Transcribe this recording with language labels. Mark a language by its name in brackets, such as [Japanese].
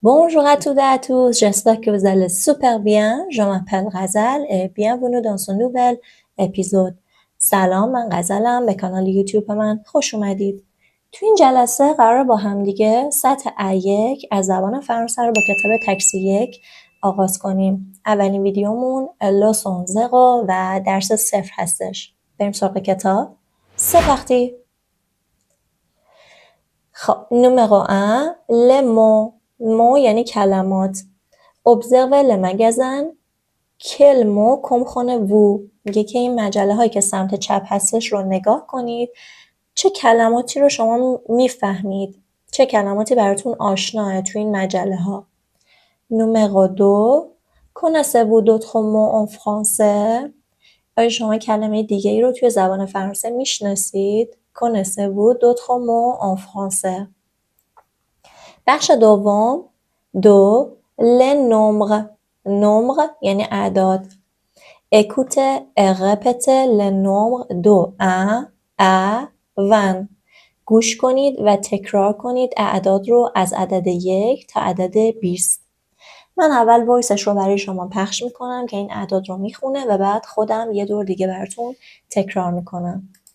[French] Bonjour à toutes et à tous, j'espère que vous allez super bien. Je m'appelle Ghazal et bienvenue dans ce nouvel épisode. [Persian] سلام، من غزلم. به کانال یوتیوب من خوش اومدید. تو این جلسه قرار با هم دیگه سطح A1 از زبان فرانسه رو با کتاب تکس 1 آغاز کنیم. اولین ویدیومون لسون زیرو و درس 0 هستش. بریم سراغ کتاب. [French] C'est parti. [Persian] خب، [French] numéro 1 les mots. [Persian] مو یعنی کلمات. [French] observe le magasin quel mot comprend vous. [Persian] میگه که این مجله هایی که سمت چپ هستش رو نگاه کنید. چه کلماتی رو شما میفهمید؟ چه کلماتی براتون آشناه تو این مجله ها؟ [French] numéro 2 connaissez-vous d'autres mots en français. [Persian] آیا شما کلمه دیگه ای رو توی زبان فرانسه میشناسید؟ [French] connaissez-vous d'autres mots en français. [Persian] بخش دوم دو les nombres. nombre یعنی اعداد. [French] écoutez et répétez les nombres de 1 à 20. [Persian] گوش کنید و تکرار کنید اعداد رو از عدد 1 تا عدد 20. من اول وایسش رو برای شما پخش میکنم که این اعداد رو میخونه و بعد خودم یه دور دیگه براتون تکرار میکنم.